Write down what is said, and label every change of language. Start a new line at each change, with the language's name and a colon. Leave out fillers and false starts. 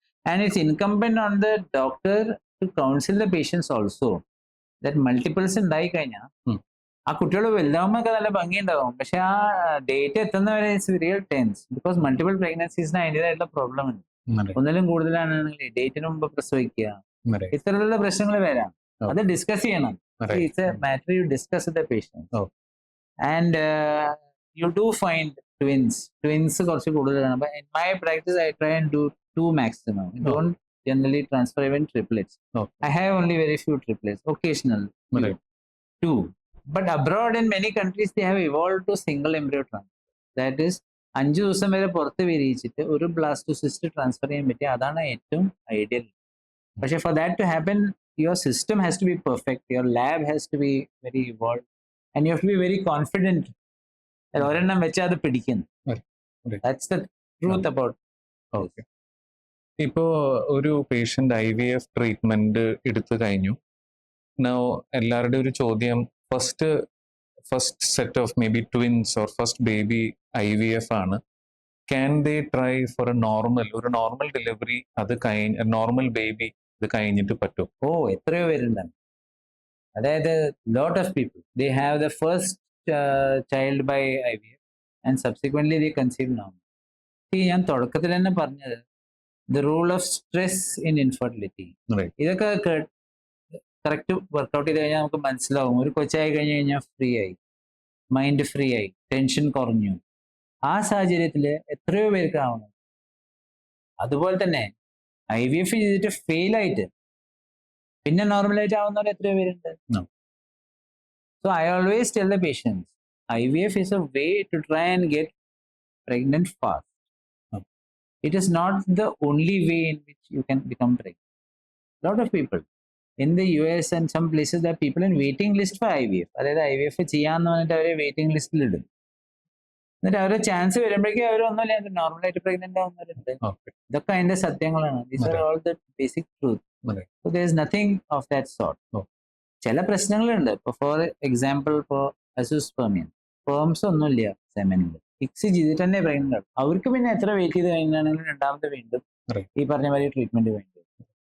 English: And it's incumbent on the doctor to counsel the patients also that multiples
Malayalam: ഉണ്ടായി കഴിഞ്ഞാൽ ആ കുട്ടികൾ വലുതാവുമ്പോൾ ഒക്കെ നല്ല ഭംഗിയുണ്ടാവും. പക്ഷെ ആ ഡേറ്റ് എത്തുന്നവരെ
English: it's real tense because
Malayalam: multiple പ്രഗ്നൻസീസിന് അതിൻ്റെതായിട്ടുള്ള പ്രോബ്ലം ഉണ്ട്. ഒന്നിലും കൂടുതലാണെങ്കിൽ ഡേറ്റിന് മുമ്പ് പ്രസവിക്കുക, ഇത്തരത്തിലുള്ള പ്രശ്നങ്ങൾ വരാം. അത് ഡിസ്കസ് ചെയ്യണം.
English: It's a matter you discuss with the patients. And you do find twins
Malayalam: കുറച്ച് കൂടുതലാണ്.
English: But in my practice, I try and do 2 maximum. I don't generally transfer even triplets. I have only very few triplets, occasional 2. But abroad in many countries, they have evolved to single embryo transfer.
Malayalam: That is, 5 ദിവസം വരെ പുറത്ത് വിരിയിച്ചിട്ട് ഒരു blastocyst transfer ചെയ്യാൻ പറ്റിയ അതാണ് ഏറ്റവും ideal.
English: പക്ഷെ for that to happen, your system has to be perfect, your lab has to be very evolved, and you have to be very confident that
Malayalam: ഒരെണ്ണം വെച്ചാൽ അത് പിടിക്കുന്നു.
English: That's the truth about it. Okay.
Malayalam: ഇപ്പോൾ ഒരു patient IVF treatment എടുത്തു കഴിഞ്ഞു.
English: Now
Malayalam: എല്ലാവരുടെയും ഒരു ചോദ്യം,
English: First set of maybe twins or first baby IVF ആണ്. Can they try for ഒരു normal delivery, അത് normal baby
Malayalam: ഇത് കഴിഞ്ഞിട്ട് പറ്റും? എത്രയോ പേരുണ്ടാണ്.
English: അതായത് lot of people they have the first child by IVF and subsequently they conceive normal.
Malayalam: ഞാൻ തുടക്കത്തിൽ തന്നെ പറഞ്ഞത്
English: the rule of stress in infertility,
Malayalam: ഇതൊക്കെ കറക്റ്റ് വർക്കൗട്ട് ചെയ്ത് കഴിഞ്ഞാൽ നമുക്ക് മനസ്സിലാവും. ഒരു കൊച്ചായി കഴിഞ്ഞ് കഴിഞ്ഞാൽ ഫ്രീ ആയി, മൈൻഡ് ഫ്രീ ആയി, ടെൻഷൻ കുറഞ്ഞു. ആ സാഹചര്യത്തിൽ എത്രയോ പേർക്ക് ആവണം. അതുപോലെ തന്നെ IVF ചെയ്തിട്ട് ഫെയിൽ ആയിട്ട് പിന്നെ നോർമലായിട്ട് ആവുന്നവർ എത്രയോ പേരുണ്ട്.
English: So I always tell the patients, IVF is a way to try and get pregnant fast. It is not the only way in which you can become pregnant. A lot of people in the US and some places, there are people in waiting list for IVF.
Malayalam: അതായത് IVF ചെയ്യാന്ന് പറഞ്ഞിട്ട് അവരെ waiting ലിസ്റ്റിൽ ഇടും. എന്നിട്ട് അവരുടെ chance വരുമ്പോഴേക്കും അവരൊന്നുമില്ല നോർമലായിട്ട് പ്രഗ്നന്റ് ആവുന്നവരുണ്ട്. ഇതൊക്കെ അതിന്റെ സത്യങ്ങളാണ്.
English: These are all the basic truth. So there is nothing of that sort.
Malayalam: ചില പ്രശ്നങ്ങളുണ്ട്. ഇപ്പൊ ഫോർ എക്സാമ്പിൾ, ഇപ്പോൾ അസൂസ്പെർമിയ സ്പേംസ് ഒന്നുമില്ല സെമനിൽ, ഫിക്സ് ചെയ്തിട്ട് തന്നെ പ്രഗ്നന്റ് ആവും. അവർക്ക് പിന്നെ എത്ര വെയിറ്റ് ചെയ്ത് കഴിഞ്ഞാണെങ്കിലും രണ്ടാമത്തെ വീണ്ടും ഈ പറഞ്ഞ മാതിരി ട്രീറ്റ്മെന്റ് വേണ്ടി വരും.